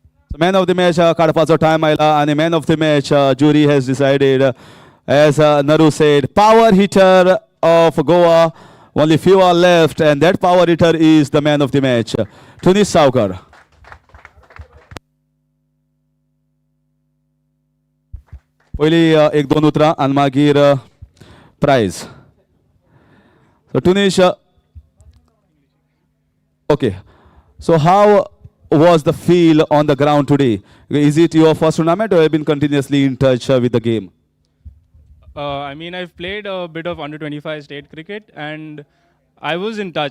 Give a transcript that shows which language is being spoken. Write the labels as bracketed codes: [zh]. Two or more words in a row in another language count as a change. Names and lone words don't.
[en] man of the match [kok] काडपाचो टायम आयला आनी [en] man of the match jury has decided as Naru said power hitter of Goa. Only few are left and that power hitter is the man of the match. Tunis Saukar. [kok] पयली एक दोन उतरां आनी मागीर प्रायज. [en] So Tunis, okay. So how was the feel on the ground today? Is it your first tournament or have you been continuously in touch with the game? I mean, I've played a bit of under 25 state cricket and I was in touch.